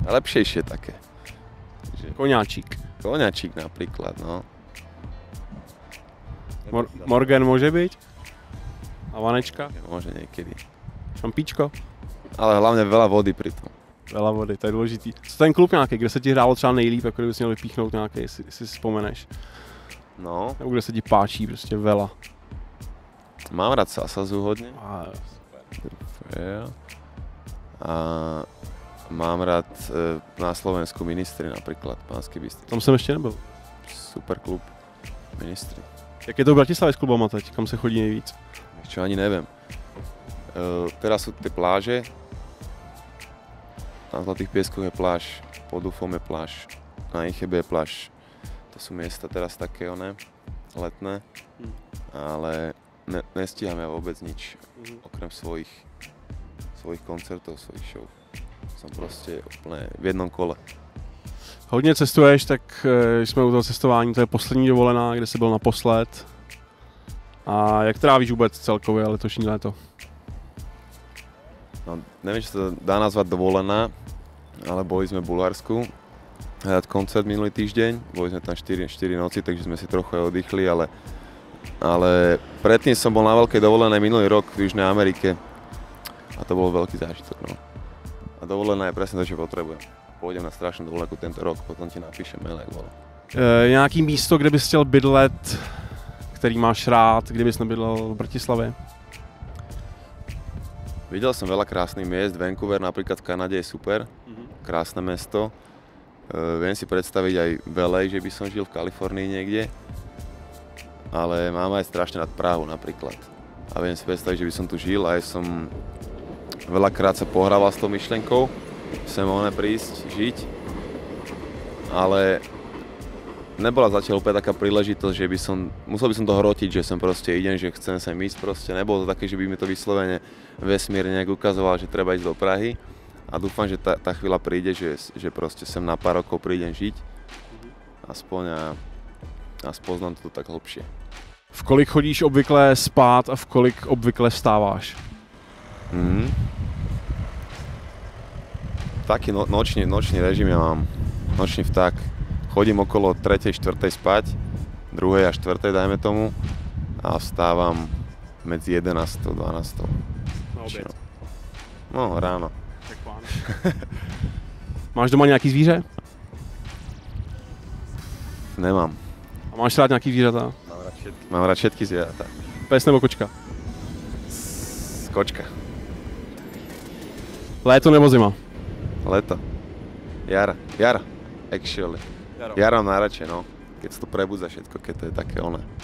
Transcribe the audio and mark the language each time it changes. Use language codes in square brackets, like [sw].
[sk] Lepšejšie také. Koňáčik. Koňačík napríklad, no. Morgan môže byť? A vanečka? Môže niekedy. Šampíčko? Ale hlavne veľa vody pri tom. Veľa vody, to je důležitý. [cs] Co ten klub nějaký, kde se ti hrálo třeba nejlíp, jako kdybys měl vypíchnout nějaký, jestli si vzpomeneš? No. Nebo kde se ti páčí prostě veľa? [sk] Mám rád Sasazu hodne. Super. A mám rád na Slovensku Ministry napríklad, Banský Bystrica. [cs] Tam jsem ještě nebyl. Super klub, Ministry. Jak je to v Bratislavě s klubama teď? Kam se chodí nejvíc? [sk] Čo ani neviem. Teraz sú tie pláže. Na Zlatých pieskoch je pláž, pod Ufom je pláž, na Inchebe je pláž. To sú miesta teraz také letné, ale nestíham ja vôbec nič, okrem svojich koncertov, svojich show. Som proste úplne v jednom kole. [cs] Hodně cestuješ, tak jsme u toho cestování, to je poslední dovolená, kde jsi byl naposled. A jak trávíš vůbec celkově letošní léto? [sk] No, neviem, či sa dá nazvať dovolená, ale boli sme v Bulharsku hrať koncert minulý týždeň, boli sme tam 4 noci, takže sme si trochu aj oddychli, ale predtým som bol na veľkej dovolenej minulý rok v Južnej Amerike a to bol veľký zážitok. No. A dovolená je presne to, čo potrebujem. Pôjdem na strašnú dovolenku tento rok, potom ti napíšem mail, jak bolo. [cs] Nějaký místo, kde bys chtěl bydlet, který máš rád, kdybys nebydlel v Bratislavě? [sk] Videl som veľa krásnych miest, Vancouver napríklad v Kanade je super, krásne mesto. Viem si predstaviť aj LA, že by som žil v Kalifornii niekde, ale mám aj strašne rád Prahu napríklad. A viem si predstaviť, že by som tu žil, aj som veľakrát sa pohrával s tou myšlenkou, sem prísť, žiť, ale nebola zatiaľ úplne taká príležitosť, že musel by som to hrotiť, že som proste idem, že chcem sem ísť proste. Nebolo to také, že by mi to vyslovene vesmír nejak ukazoval, že treba ísť do Prahy. A dúfam, že tá chvíľa príde, že proste sem na pár rokov prídem žiť. Aspoň a spoznám to tak hlbšie. [cs] V kolik chodíš obvykle spát a v kolik obvykle vstáváš? [sk] Taký nočný režim ja mám. Nočný vták. Chodím okolo 3. 4. spať, 2. a 4. dajme tomu a vstávam medzi 11. a 12. [cs] Na oběd. [sk] No, ráno. [cs] Tak pán. Máš doma nějaký zvíře? [sk] Nemám. [cs] A máš rád nějaký zvířata? [sk] Mám rád všetky zvieratá. [cs] Pes nebo kočka? Kočka. Léto nebo zima? [sk] Leto. Jara. Actually. Jara mám najradšej, no. Keď sa to prebudza všetko, keď to je také oné.